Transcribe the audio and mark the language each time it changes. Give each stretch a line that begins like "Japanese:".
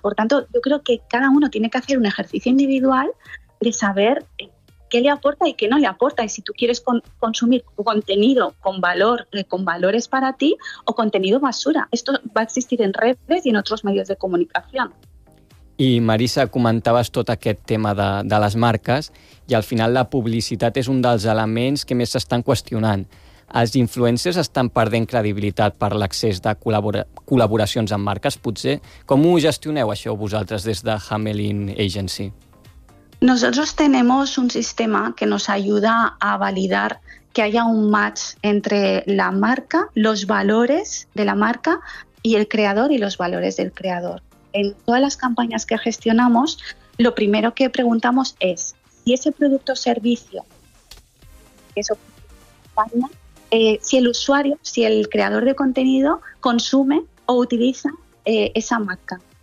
Spanish: Por tanto, yo creo que cada uno tiene que hacer un ejercicio individual de saber qué le aporta y qué no le aporta. Y si tú quieres consumir contenido con valor, con valores para ti, o contenido basura. Esto va a existir en redes y en otros medios de comunicación.
Catalan: I Marisa, comentaves tot aquest tema de les marques i al final la publicitat és un dels elements que més s'estan qüestionant. Els influencers estan perdent credibilitat per l'accés de col·laboracions amb marques, potser. Com ho gestioneu això vosaltres des de Hamelin Agency?
Spanish: Nosotros tenemos un sistema que nos ayuda a validar que haya un match entre la marca, los valores de la marca y el creador y los valores del creador. En todas las campañas que gestionamos, lo primero que preguntamos es si ese producto o servicio que se ofrece, si el usuario, si el creador de contenido consume o utiliza esa marca.